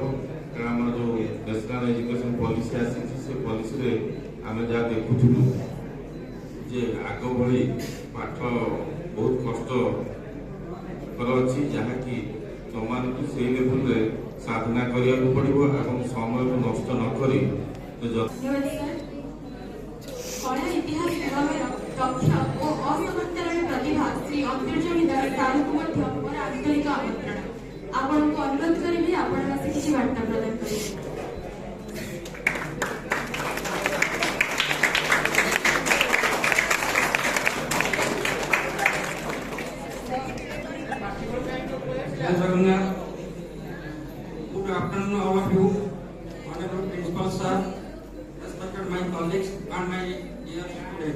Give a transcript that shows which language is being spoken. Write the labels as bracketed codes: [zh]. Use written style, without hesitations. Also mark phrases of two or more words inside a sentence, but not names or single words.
[or] କାରଣ ଆମର ଯେଉଁ [en] national education policy [or] ଆସିଛି, ସେ ପଲିସିରେ ଆମେ ଯାହା ଦେଖୁଥିଲୁ ଯେ ଆଗ ଭଳି ପାଠ ବହୁତ କଷ୍ଟକର ଅଛି, ଯାହାକି ତୁମମାନଙ୍କୁ ସେଇ ଲେଭେଲରେ ସାଧନା କରିବାକୁ ପଡ଼ିବ ଏବଂ ସମୟକୁ ନଷ୍ଟ ନ କରି କଳା ଇତିହାସ ବିଭାଗର ଦକ୍ଷ ଓ ଅସମାନ୍ତରାଳ ପ୍ରତିଭା ଶ୍ରୀ ଅନ୍ତର୍ଜଣୀ ଦାସ ସାହୁଙ୍କୁ ମଧ୍ୟ ମୋର ଆନ୍ତରିକ ଆମନ୍ତ୍ରଣ। ଆପଣଙ୍କୁ ଅନୁରୋଧ କରିବି, ଆପଣ ଆସି କିଛି ବାର୍ତ୍ତା ପ୍ରଦାନ କରିବେ। [en] Good afternoon, all of you, honorable principal sir, respected my colleagues and my dear students.